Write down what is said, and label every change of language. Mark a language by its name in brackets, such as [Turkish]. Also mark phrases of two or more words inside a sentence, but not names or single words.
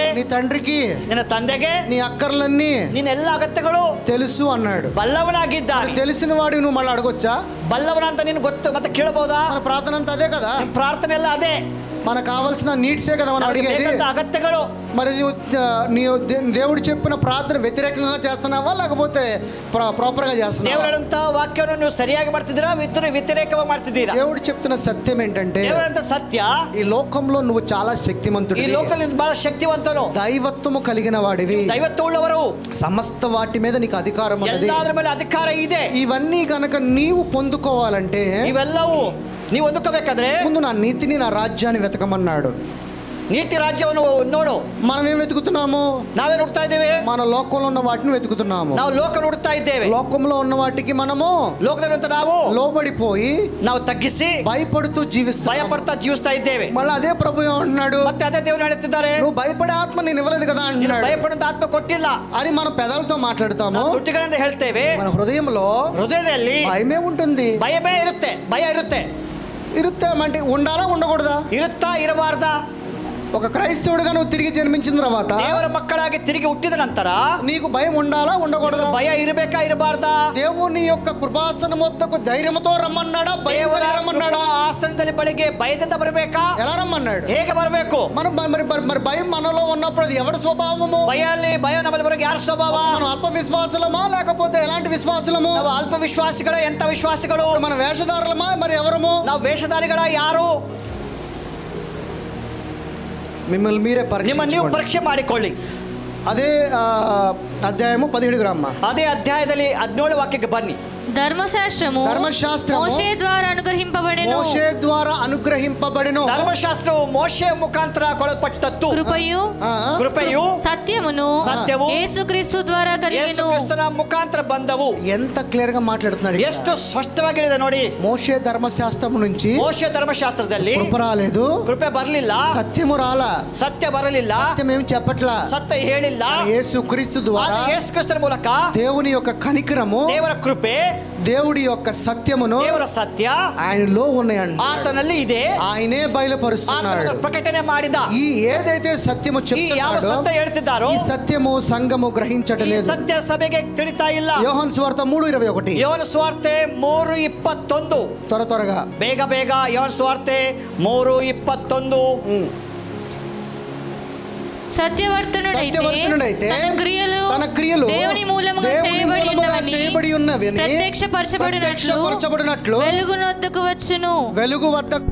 [Telugu] నీ తండ్రికి [Kannada] ನಿನ್ನ ತಂದೆಗೆ [Telugu] నీ అక్కర్లన్నీ [Kannada] ನಿನ್ನ ಎಲ್ಲ ಅಗತ್ಯಗಳು [Telugu] తెలుసు అన్నాడు. [Kannada] ಬಲ್ಲವನಾಗಿದ್ದಾನೆ. [Telugu] తెలిసిన వాడికి నువ్వు మళ్ళీ అడగొచ్చా? [Kannada] ಬಲ್ಲವನ ಅಂತ ನೀನು ಗೊತ್ತು ಮತ್ತೆ ಕೇಳಬಹುದಾ? [Telugu] మన ప్రార్థన అంతా అదే కదా, [Kannada] ನಿಮ್ ಪ್ರಾರ್ಥನೆ ಎಲ್ಲ ಅದೇ. [Telugu] మనకు కావాల్సిన నీడ్సే కదా మనం [Kannada] ನಮಗೆ [Telugu] అడిగేది. [Kannada] ಬೇಕಾದ ಅಗತ್ಯಗಳು. [Telugu] మరి నీవు దేవుడు చెప్పిన ప్రార్థన వ్యతిరేకంగా చేస్తున్నావా, లేకపోతే ప్రాపర్గా చేస్తున్నావా? [Kannada] ದೇವರಂತ ವಾಕ್ಯವನ್ನು ನೀವು ಸರಿಯಾಗಿ ಮಾಡ್ತಿದ್ದೀರಾ, ವ್ಯತಿರೇಕವಾಗಿ ಮಾಡ್ತಿದ್ದೀರಾ? [Telugu] దేవుడు చెప్తున్న సత్యం ఏంటంటే, [Kannada] ದೇವರಂತ ಸತ್ಯ, [Telugu] ఈ లోకంలో నువ్వు చాలా శక్తిమంతుడు, [Kannada] ಈ ಲೋಕದಲ್ಲಿ ಬಹಳ ಶಕ್ತಿವಂತನು, [Telugu] దైవత్వము కలిగిన వాడివి, [Kannada] ದೈವತ್ವವುಳ್ಳವರು, [Telugu] సమస్త వాటి మీద నీకు అధికారం ఉన్నది. [Kannada] ಎಲ್ಲಾದ್ರ ಮೇಲೆ ಅಧಿಕಾರ ಇದೆ. [Telugu] ఇవన్నీ గనక నీవు పొందుకోవాలంటే, [Kannada] ಇವೆಲ್ಲವೂ ನೀವು ಹೊಂದ್ಕೋಬೇಕಾದ್ರೆ [Telugu] ముందు నా నీతిని, నా రాజ్యాన్ని వెతకమన్నాడు. [Kannada] ನೀತಿ ರಾಜ್ಯವನ್ನು ನೋಡು. [Telugu] మనం ఏం వెతుకుతున్నాము? [Kannada] ನಾವೇನು ಹುಡ್ತಾ ಇದ್ದೇವೆ? [Telugu] మన లోకంలో ఉన్న వాటిని వెతుకుతున్నాము. [Kannada] ನಾವು ಲೋಕ ಹುಡ್ತಾ ಇದ್ದೇವೆ. [Telugu] లోకంలో ఉన్న వాటికి మనము [Kannada] ಲೋಕದಲ್ಲಿರುವಂತ ನಾವು [Telugu] లోబడిపోయి [Kannada] ನಾವು తగ్గిಸಿ [Telugu] భయపడుతూ జీవిస్తాం. [Kannada] ಭಯಪಡ್ತಾ ಜೀವಿಸ್ತಾ ಇದ್ದೇವೆ. [Telugu] మళ్ళీ అదే ప్రభు ఏమంటున్నాడు? [Kannada] ಮತ್ತೆ అదే ದೇವರು ಹೇಳುತ್ತಿದ್ದಾರೆ, [Telugu] నువ్వు భయపడే ఆత్మ నేను ఇవ్వలేదు కదా అంటున్నాడు. [Kannada] ಭಯಪಡುವಂತ ಆತ್ಮ ಕೊಟ್ಟಿಲ್ಲ [Telugu] అని మనం పెదాలతో మాట్లాడతాము, [Kannada] ತುಟಿಗಳಿಂದ ಹೇಳ್ತೇವೆ. [Telugu] మన హృదయంలో [Kannada] ಹೃದಯದಲ್ಲಿ [Telugu] భయమే ఉంటుంది. [Kannada] ಭಯವೇ ಇರುತ್ತೆ. ಭಯ ಇರುತ್ತೆ. [Telugu] ఇరుత్తామంటే ఉండాలా ఉండకూడదా? [Kannada] ಇರುತ್ತಾ ಇರಬಾರ್ದಾ? [Telugu] ఒక క్రైస్తవుడిగా నువ్వు తిరిగి జన్మించిన తర్వాత, [Kannada] ದೇವರ ಮಕ್ಕಳಾಗಿ ತಿರುಗಿ ಹುಟ್ಟಿದ ನಂತರ [Telugu] నీకు భయం ఉండాలా ఉండకూడదా? [Kannada] ಭಯ ಇರಬೇಕಾ ಇರಬಾರ್ದಾ? [Telugu] దేవుని యొక్క కృపాసనం వద్దకు ధైర్యంతో రమ్మన్నాడా, [Kannada] ದೇವರ [Telugu] రమ్మన్నాడా? [Kannada] ಆಸನದಲ್ಲಿ ಬಳಿಗೆ ಭಯದಿಂದ ಬರಬೇಕಾ? [Telugu] ఎలా రమ్మన్నాడు? [Kannada] ಹೇಗೆ ಬರಬೇಕು? [Telugu] మనం మరి భయం మనలో ఉన్నప్పుడు అది ఎవరి స్వభావము? [Kannada] ಭಯ ನಮ್ಮಲ್ಲಿ ಬರೋಕೆ ಯಾರ ಸ್ವಭಾವ? [Telugu] మనం అల్ప విశ్వాసులమా లేకపోతే ఎలాంటి విశ్వాసులము? [Kannada] ನಾವು ಅಲ್ಪ ವಿಶ್ವಾಸಿಗಳು. ಎಂತ ವಿಶ್ವಾಸಿಗಳು? [Telugu] మన వేషధారులమా మరి ఎవరము? [Kannada] ನಾವು ವೇಷಧಾರಿಗಳ ಯಾರು? [Telugu] మిమ్మల్ని మీరే [Kannada] ನಿಮ್ಮನ್ನು ನೀವು ಪರೀಕ್ಷೆ ಮಾಡಿಕೊಳ್ಳಿ. [Telugu] అదే అధ్యాయము 17 గ్రామ, [Kannada] ಅದೇ ಅಧ್ಯಾಯದಲ್ಲಿ 17 ವಾಕ್ಯಕ್ಕೆ ಬನ್ನಿ. [Telugu] ధర్మశాస్త్రము మోషే ద్వారా అనుగ్రహింపబడెను. మోషే ద్వారా అనుగ్రహింపబడెను. [Kannada] ಧರ್ಮಶಾಸ್ತ್ರವು ಮೋಶೆಯ ಮುಖಾಂತರ ಕೊಡಲ್ಪಟ್ಟದ್ದು. ಕೃಪೆಯು ಸತ್ಯವು [Telugu] యేసుక్రీస్తు ద్వారా కలిగెను. [Kannada] ಯೇಸುಕ್ರಿಸ್ತನ ಮುಖಾಂತರ ಬಂದವು. [Telugu] ఎంత క్లియర్ గా మాట్లాడుతున్నాడు, [Kannada] ಎಷ್ಟು ಸ್ಪಷ್ಟವಾಗಿ ಹೇಳಿದೆ ನೋಡಿ. [Telugu] మోషే ధర్మశాస్త్రం నుంచి [Kannada] ಮೋಶೆ ಧರ್ಮಶಾಸ್ತ್ರದಲ್ಲಿ [Telugu] కృప రాలేదు, [Kannada] ಕೃಪೆ ಬರಲಿಲ್ಲ, [Telugu] సత్యము రాలా, [Kannada] ಸತ್ಯ ಬರಲಿಲ್ಲ, [Telugu] సత్యం ఏం చెప్పట్లా, [Kannada] ಸತ್ಯ ಹೇಳಿಲ್ಲ. [Telugu] యేసుక్రీస్తు ద్వారా, [Kannada] ಯೇಸುಕ್ರಿಸ್ತನ ಮೂಲಕ [Telugu] దేవుని యొక్క కనికరము, [Kannada] ದೇವರ ಕೃಪೆ, [Telugu] దేవుడి యొక్క సత్యమును, [Kannada] ದೇವರ సత్ಯ [Telugu] ఆయనలో ఉన్నాయండి, [Kannada] ಆತನಲ್ಲಿ ಇದೆ. [Telugu] ఆయనే బయలుపరుస్తున్నాడు. [Kannada] ಪ್ರಕಟಣೆ ಮಾಡಿದ [Telugu] ఈ ఏదైతే సత్యము చెప్తున్నాడో, [Kannada] ಸತ್ಯ ಹೇಳ್ತಿದ್ದಾರೋ [Telugu] ఈ సత్యము సంఘము గ్రహించటలేదు. [Kannada] ಸತ್ಯ ಸಭೆಗೆ ತಿಳಿತಾ ಇಲ್ಲ. [Telugu] యోహాను సువార్త 3:21. [Kannada] ಯೋಹಾನ ಸುವಾರ್ತೆ 3:21. [Telugu] త్వరగా [Kannada] ಬೇಗ ಯೋಹಾನ ಸುವಾರ್ತೆ 3:21. [Telugu] సత్యవర్తనుడైతే తన క్రియలు దేవుని మూలముగా చేయబడి ఉన్నవని ప్రత్యక్షపరచబడినట్లు వెలుగు వద్దకు వచ్చును. వెలుగు వద్ద